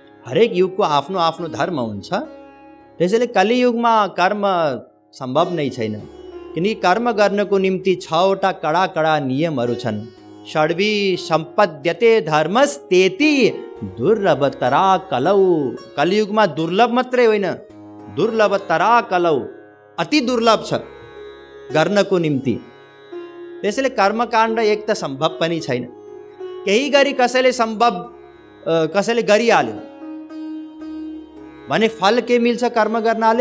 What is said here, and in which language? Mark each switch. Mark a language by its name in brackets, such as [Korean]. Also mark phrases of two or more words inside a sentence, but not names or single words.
[Nepali] हरेक युगको आफ्नो आफ्नो धर्म हुन्छ। त्यसैले कलियुगमा कर्म सम्भव नै छैन, किनकि कर्म गर्नको निम्ति 6वटा कडा कडा नियमहरू छन्। [Sanskrit] षड्वी सम्पद्यते धर्मस्तेति दुर्लभतरा कलौ। [Nepali] कलियुगमा दुर्लभ मात्रै होइन, [Sanskrit] दुर्लभतरा कलौ, [Nepali] अति दुर्लभ छ गर्नको निम्ति। त्यसैले कर्मकाण्ड एक त सम्भव पनि छैन। केही गरी कसैले गरिहाल्यो भने फल के मिल्छ कर्म गर्नाले?